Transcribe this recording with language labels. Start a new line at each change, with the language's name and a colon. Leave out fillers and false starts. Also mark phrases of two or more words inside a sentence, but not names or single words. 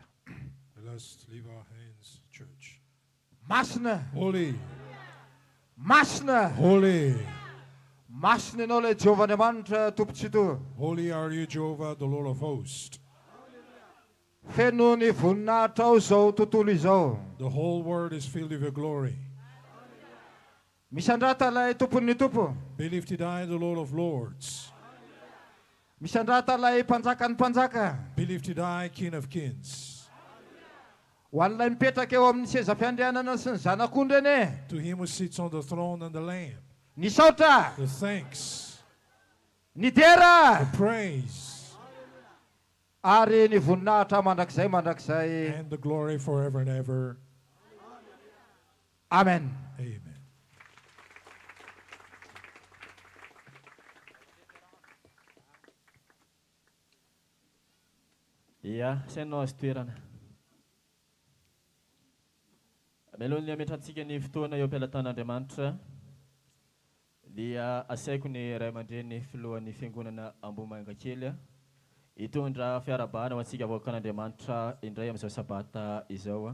English: Let's leave our hands, church.
Malagasy: Masina,
English: Holy,
Malagasy: masina,
English: holy,
Malagasy: masina ianao ilay Jehovahandriamanitra tompontsito.
English: holy are you, Jehovah, the Lord of hosts.
Malagasy: Feno ny voninahitra ao izao tontolo izao.
English: The whole world is filled with your glory.
Malagasy: Misandrata ilay tompon'ny tompo.
English: Be lifted high, the Lord of lords.
Malagasy: Misandrata ilay mpanjakan'ny mpanjaka.
English: Be lifted high, King of kings.
Malagasy: Ho an'ilay mipetraka eo amin'ny seza fiandrianana sy ny zanak'ondry eny.
English: To him who sits on the throne and the Lamb.
Malagasy: Ny saotra,
English: The thanks,
Malagasy: ny dera,
English: the praise,
Malagasy: ary ny voninahitra mandrakizay mandrakizay.
English: and the glory forever and ever.
Malagasy: Amen. Amen. Ya, sainao azy toerana. Melohany ametrahantsika ny fotoana eo am-pelatan'Andriamanitra dia asaiko ny ray aman-dreny filohan'ny fiangonana Ambohimangakely hitondra fiarabana ho antsika avoakan'Andriamanitra indray amin'izao sabata izao.